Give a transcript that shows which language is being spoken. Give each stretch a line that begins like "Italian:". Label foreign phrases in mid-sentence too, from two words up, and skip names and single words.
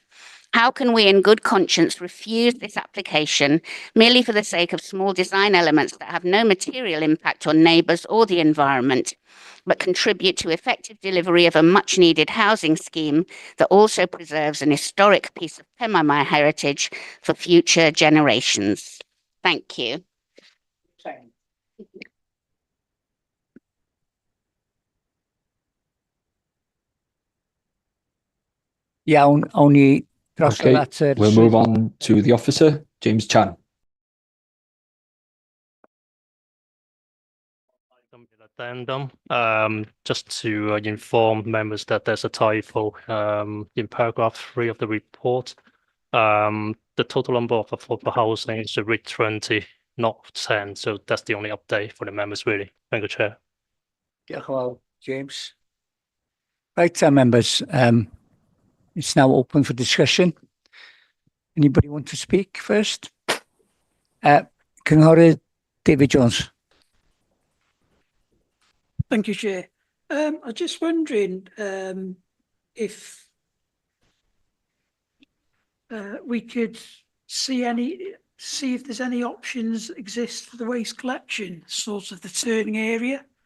English: How can we in good conscience refuse this application merely for the sake of small design elements that have no material impact on neighbours or the environment, but contribute to effective delivery of a much needed housing scheme that also preserves an historic piece of Penmaenmawr heritage for future generations? Thank you.
Welsh: Iawn, awn ni dros
English: Okay, at we'll move on to the officer, James Chan. Addendum, just to inform members that there's a typo in paragraph 3 of the report. The total number of affordable housing is to read 20, not 10. So that's the only update for the members, really. Thank you, Chair.
Welsh: Diolch yn fawr, James.
English: Right, members, it's now open for discussion. Anybody want to speak first? Cynghorydd David Jones. Thank you, Chair. I'm just wondering if we could see if there's any options exist for the waste collection, sort of the turning area.